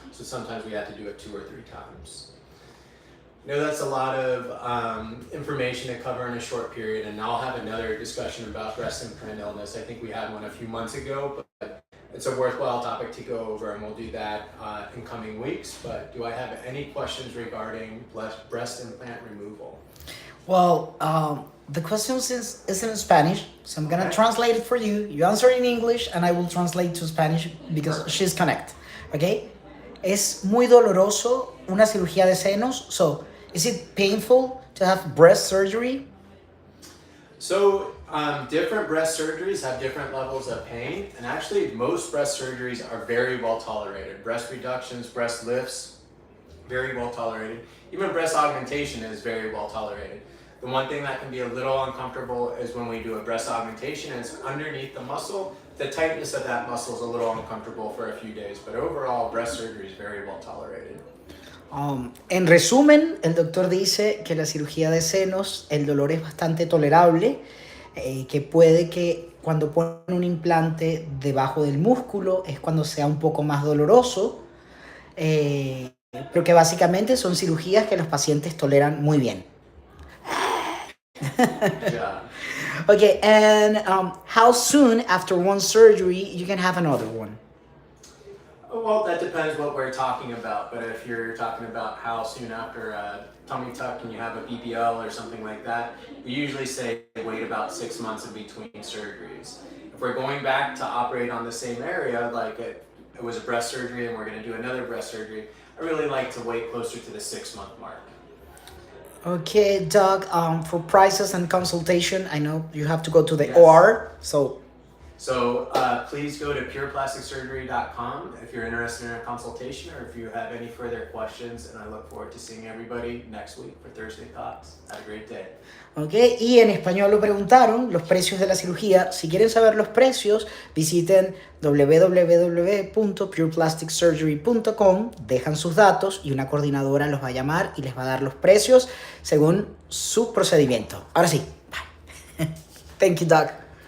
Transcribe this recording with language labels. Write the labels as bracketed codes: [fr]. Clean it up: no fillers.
[en] So sometimes we have to do it 2 or 3 times. I know that's a lot of information to cover in a short period, and I'll have another discussion about breast implant illness. I think we had one a few months ago, but it's a worthwhile topic to go over, and we'll do that in coming weeks. But do I have any questions regarding breast implant removal? Well, the question is in Spanish, so I'm gonna translate it for you. You answer in English, and I will translate to Spanish because she's connected. Okay? [es] Es muy doloroso una cirugía de senos. [en] So, is it painful to have breast surgery? So different breast surgeries have different levels of pain, and actually most breast surgeries are very well tolerated. Breast reductions, breast lifts, very well tolerated. Even breast augmentation is very well tolerated. The one thing that can be a little uncomfortable is when we do a breast augmentation and it's underneath the muscle. The tightness of that muscle is a little uncomfortable for a few days, but overall breast surgery is very well tolerated. [es] En resumen, el doctor dice que la cirugía de senos, el dolor es bastante tolerable, que puede que cuando ponen un implante debajo del músculo es cuando sea un poco más doloroso, pero que básicamente son cirugías que los pacientes toleran muy bien. [en] Yeah. Okay, and how soon after one surgery you can have another one? Well, that depends what we're talking about, but if you're talking about how soon after a tummy tuck and you have a BBL or something like that, we usually say wait about 6 months in between surgeries. If we're going back to operate on the same area, like it was a breast surgery and we're going to do another breast surgery, I really like to wait closer to the 6-month mark. Okay, Doc, for prices and consultation, I know you have to go to the Yes. OR, So please go to pureplasticsurgery.com if you're interested in a consultation or if you have any further questions, and I look forward to seeing everybody next week for Thursday Thoughts. Have a great day. [es] Okay, y en español lo preguntaron, los precios de la cirugía. Si quieren saber los precios, visiten www.pureplasticsurgery.com, dejan sus datos y una coordinadora los va a llamar y les va a dar los precios según su procedimiento. Ahora sí, bye. [en] Thank you, Doc.